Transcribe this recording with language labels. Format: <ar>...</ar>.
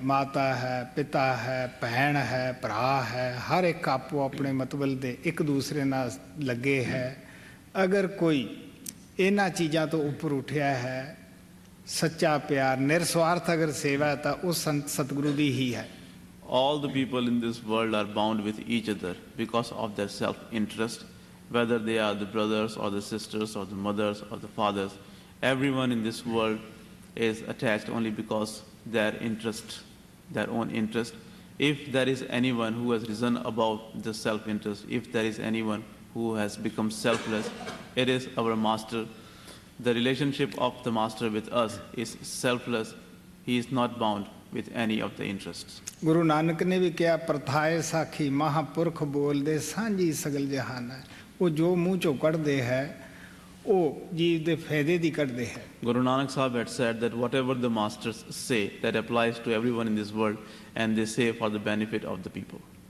<pa>ਮਾਤਾ ਹੈ, ਪਿਤਾ ਹੈ, ਭੈਣ ਹੈ, ਭਰਾ ਹੈ, ਹਰ ਇੱਕ ਆਪੋ ਆਪਣੇ ਮਤਲਬ ਦੇ ਇੱਕ ਦੂਸਰੇ ਨਾਲ ਲੱਗੇ ਹੈ। ਅਗਰ ਕੋਈ ਇਹਨਾਂ ਚੀਜ਼ਾਂ ਤੋਂ ਉੱਪਰ ਉੱਠਿਆ ਹੈ, ਸੱਚਾ ਪਿਆਰ, ਨਿਰਸਵਾਰਥ ਅਗਰ ਸੇਵਾ ਹੈ ਤਾਂ ਉਹ ਸੰਤ ਸਤਿਗੁਰੂ ਦੀ ਹੀ ਹੈ।</pa> <en>All the people in this world are bound with each other because of their self-interest, whether they are the brothers or the sisters or the mothers or the fathers. Everyone in this world is attached only because their interest, their own interest. If there is anyone who has risen above the self-interest, if there is anyone who has become selfless, it is our master. The relationship of the master with us is selfless. He is not bound with any of the interests.</en> <pa>Guru Nanak ਨੇ ਵੀ ਕਿਹਾ ਪ੍ਰਥਾਏ ਸਾਖੀ ਮਹਾਂਪੁਰਖ ਬੋਲਦੇ ਸਾਂਝੀ ਸਗਲ ਜਹਾਨ ਹੈ। ਉਹ ਜੋ ਮੂੰਹ ਚੋਂ ਕੱਢਦੇ ਹੈ ਉਹ ਜੀਵ ਦੇ ਫਾਇਦੇ ਦੀ ਕੱਢਦੇ ਹੈ।</pa> <en>Guru Nanak Sahib had said that whatever the masters say, that applies to everyone in this world, and they say for the benefit of the people.</en>